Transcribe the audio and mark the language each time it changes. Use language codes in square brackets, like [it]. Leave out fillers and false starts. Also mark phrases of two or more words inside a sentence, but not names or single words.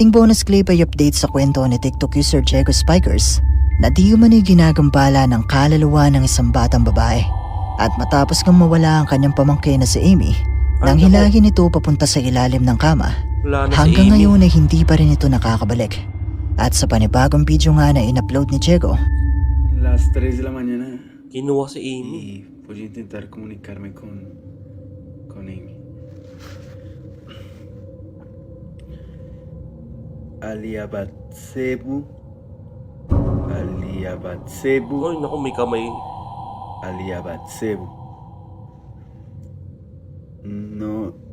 [tl] ating bonus clip ay update sa kwento ni TikTok user Diego Spikers na di umano'y ginagambala ng kaluluwa ng isang batang babae. At matapos kang mawala ang kanyang pamangkin na si Amy, nang naku. hilahin ito papunta sa ilalim ng kama, Wala na si hanggang Amy. ngayon ay hindi pa rin ito nakakabalik. At sa panibagong video nga na in-upload ni Diego, [es] Las 3 de la mañana [tl] Kinuha si Amy. [es] y voy a intentar comunicarme con Amy. Aliabatsebu. Aliabatsebu. [tl] Ay, naku, may kamay. Aliabatsebu. No.